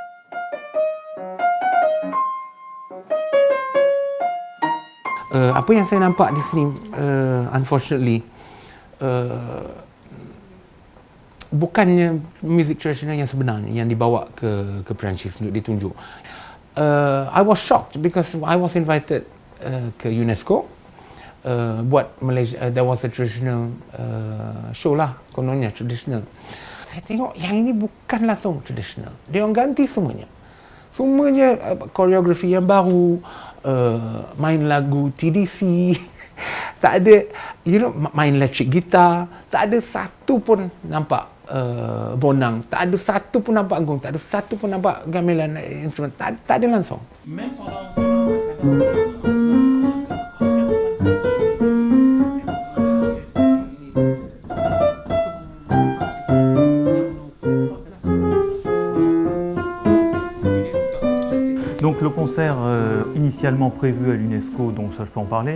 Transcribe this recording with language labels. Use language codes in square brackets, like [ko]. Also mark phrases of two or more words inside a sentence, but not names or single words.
[ms] Apa yang saya nampak di sini, unfortunately, bukannya muzik tradisional yang sebenarnya yang dibawa ke Perancis untuk ditunjuk. [en] I was shocked because I was invited [ms] ke UNESCO buat Malaysia. [en] There was a traditional show [ms] lah, kononnya [en] traditional. [ms] Saya tengok yang ini bukanlah song tradisional. Dia orang ganti semuanya. Semuanya koreografi yang baru, main lagu TDC. Tak ada, main [en] electric guitar. [ms] Tak ada satu pun nampak bonang, tak ada satu pun nampak gong, tak ada satu pun nampak gamelan instrumen, tak ada langsung. [fr] Donc le concert initialement prévu à l'UNESCO, donc ça je peux en parler.